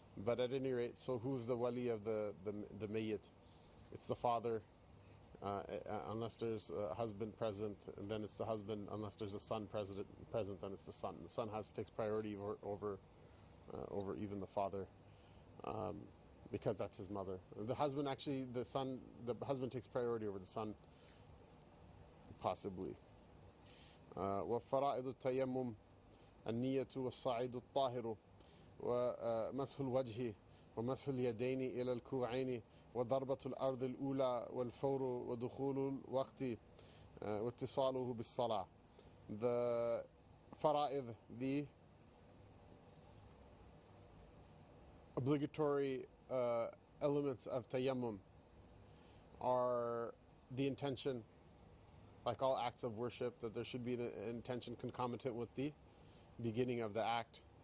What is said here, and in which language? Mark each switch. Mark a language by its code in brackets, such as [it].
[en] But at any rate, so who's the wali of the mayyit? It's the father, unless there's a husband present, and then it's the husband unless there's a son present, then it's the son. The son takes priority over even the father, because that's his mother. The husband the husband takes priority over the son, possibly. [ar] وفرائض التيمم النية والصعيد الطاهر ومسح الوجه ومسح اليدين إلى الكوعين وضربة الأرض الأولى والفور ودخول الوقت واتصاله بالصلاة. [en] The fara'id, the obligatory elements of tayammum, are the intention, like all acts of worship, that there should be an intention concomitant with the beginning of the act.